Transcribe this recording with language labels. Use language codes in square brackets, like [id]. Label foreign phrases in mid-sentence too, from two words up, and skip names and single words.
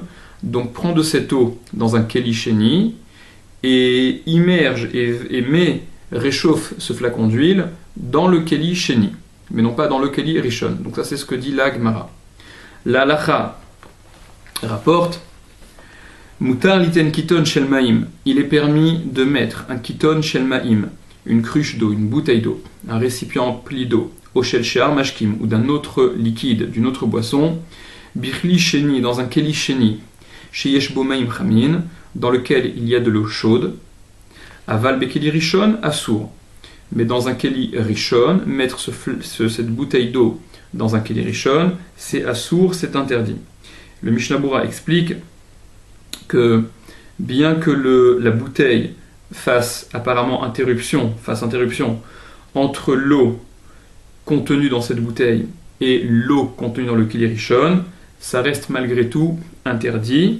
[fr] Donc prends de cette eau dans un kelisheni et immerge et réchauffe ce flacon d'huile dans le [he] כלי שני, [fr] mais non pas dans le [he] כלי ראשון. [fr] Donc ça c'est ce que dit la Gemara. La halakha rapporte [he] מותר ליתן קיתון של מים, [fr] il est permis de mettre un [he] קיתון של מים, [fr] une cruche d'eau, une bouteille d'eau, un récipient empli d'eau, [he] או של שאר משקים, [fr] ou d'un autre liquide, d'une autre boisson, [he] בכלי שני, [fr] dans un [he] כלי שני, שיש בו מים חמין, [fr] dans lequel il y a de l'eau chaude, [he] אבל בכלי ראשון, אסור. [fr] Mais dans un [he] כלי ראשון, [fr] mettre cette bouteille d'eau dans un [he] כלי ראשון, [fr] c'est assour, c'est interdit. Le Mishnah Bura explique que bien que la bouteille fasse interruption entre l'eau contenue dans cette bouteille et l'eau contenue dans le [he] כלי ראשון, [fr] ça reste malgré tout interdit.